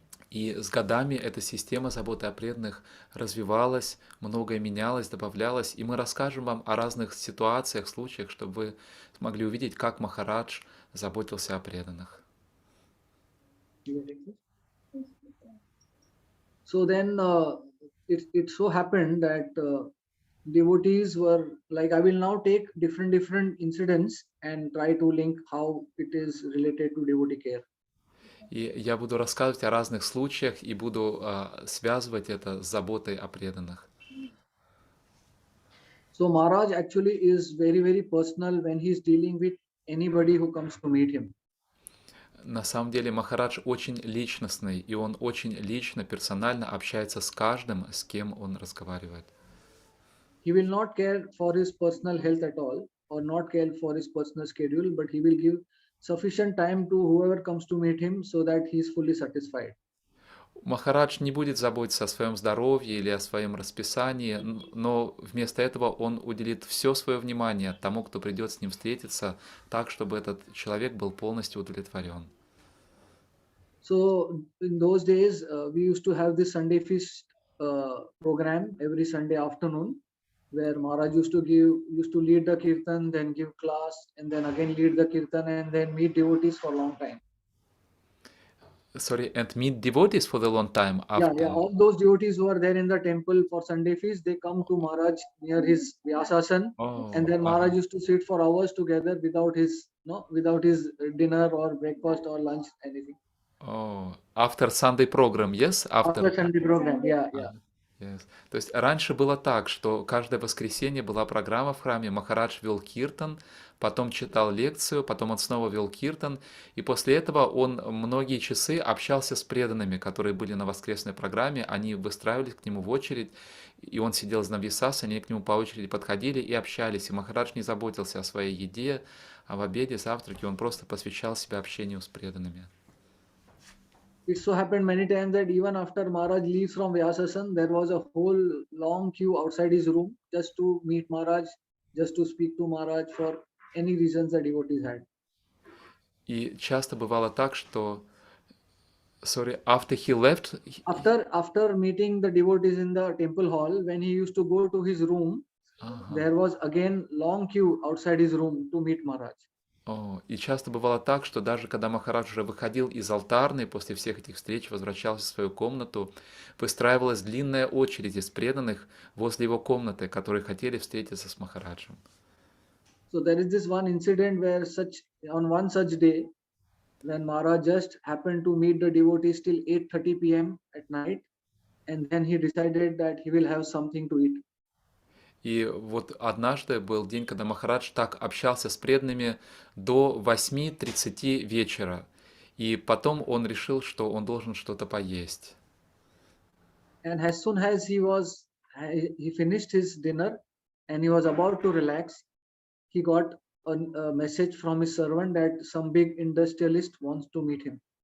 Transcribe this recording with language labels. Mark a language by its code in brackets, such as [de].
[ru] И с годами эта система заботы о преданных развивалась, многое менялось, добавлялось, и мы расскажем вам о разных ситуациях, случаях, чтобы вы смогли увидеть, как Махарадж заботился о преданных. [en] So then it so happened that devotees were like, I will now take different incidents and try to link how it is related to devotee care. [ru] И я буду рассказывать о разных случаях и буду связывать это с заботой о преданных. [en] So Maharaj actually is very personal when he is dealing with anybody who comes to meet him. [ru] На самом деле Махарадж очень личностный, и он очень лично, персонально общается с каждым, с кем он разговаривает. [en] He will not care for his personal health at all, or not care for his personal schedule, but he will give sufficient time to whoever comes to meet him so that he is fully satisfied. [ru] Махарадж не будет заботиться о своем здоровье или о своем расписании, но вместо этого он уделит все свое внимание тому, кто придет с ним встретиться, так, чтобы этот человек был полностью удовлетворен. [en] So in those days, we used to have this Sunday feast program every Sunday afternoon, where Maharaj used to lead the kirtan, then give class, and then again lead the kirtan, and then meet devotees for a long time. Sorry, and meet devotees for the long time after. Yeah. All those devotees who are there in the temple for Sunday feast, they come to Maharaj near his Vyasasan, and then Maharaj used to sit for hours together without his dinner or breakfast or lunch, anything. Oh, after Sunday program, yes? After Sunday program, yeah. Yes. [ru] То есть раньше было так, что каждое воскресенье была программа в храме, Махарадж вел киртан, потом читал лекцию, потом он снова вел киртан, и после этого он многие часы общался с преданными, которые были на воскресной программе, они выстраивались к нему в очередь, и он сидел на висасане, они к нему по очереди подходили и общались, и Махарадж не заботился о своей еде, а в обеде, завтраке он просто посвящал себя общению с преданными. [en] It so happened many times that even after Maharaj leaves from Vyasasan, there was a whole long queue outside his room just to meet Maharaj, just to speak to Maharaj for any reasons the devotees had. [ru] И часто бывало так, что, [en] sorry, after he left, After meeting the devotees in the temple hall, when he used to go to his room, [ru] ага. [en] there was again long queue outside his room to meet Maharaj. [ru] И часто бывало так, что даже когда Махарадж уже выходил из алтарной после всех этих встреч, возвращался в свою комнату, выстраивалась длинная очередь из преданных возле его комнаты, которые хотели встретиться с Махараджем. [en] So there is this one incident where on one such day, when Maharaj just happened to meet the devotees till 8:30 p.m. at night, and then he decided that he will have something to eat. [ru] И вот однажды был день, когда Махарадж так общался с преданными до 8:30 вечера, и потом он решил, что он должен что-то поесть. [en] And as soon as he finished his dinner and he was about to relax, he got a message from his servant that some big industrialist wants to meet him.